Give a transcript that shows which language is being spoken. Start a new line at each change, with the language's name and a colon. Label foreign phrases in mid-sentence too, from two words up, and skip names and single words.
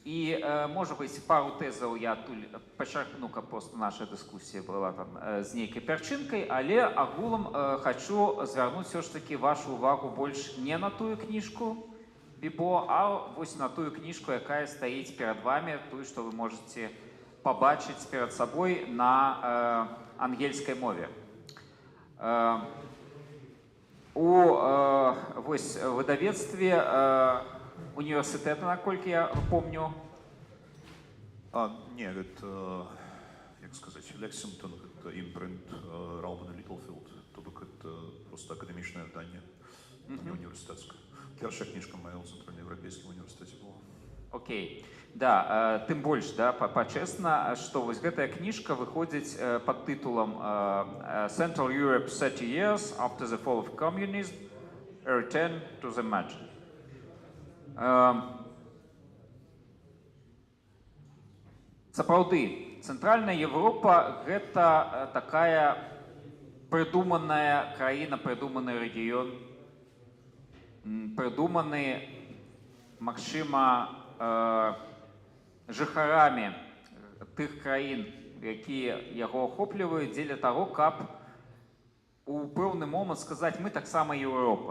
Belarusian: І, можа быць, пару тэзаў я адтуль пачарпну, каб просто наша дыскусія была там з нейкай пярчынкай, але агулам хачу звярнуць
Russian: все ж таки
Belarusian: вашу увагу больш не на тую кніжку Бібо, а вось на тую кніжку, якая стаіць перад вами, тую, што вы можете пабачыць перад сабой на ангельскай мове. У вось выдавецтве універсітэта, наколькі я помню.
Ukrainian: Ні, это, як сказати, Лексингтон, это імпринт Ралмана Літлфілд, тобто це просто академічне видання, а не університетське. Перша книжка моя у
Russian: Центральноевропейском университете была.
Ukrainian: Окей.
Belarusian: Да, тым больш, да, пачэсна, што вось гэтая кніжка выходзіць пад тытулам Central Europe 30 years after the fall of communism, a return to the margin. Сапраўды, Цэнтральная Европа гэта такая прыдуманая краіна, прыдуманы рэгіён, прыдуманы, магчыма, жыхарамі тых краін, якія яго ахопліваюць, дзеля таго, каб у пэўны момант сказаць, мы таксама Еўропа.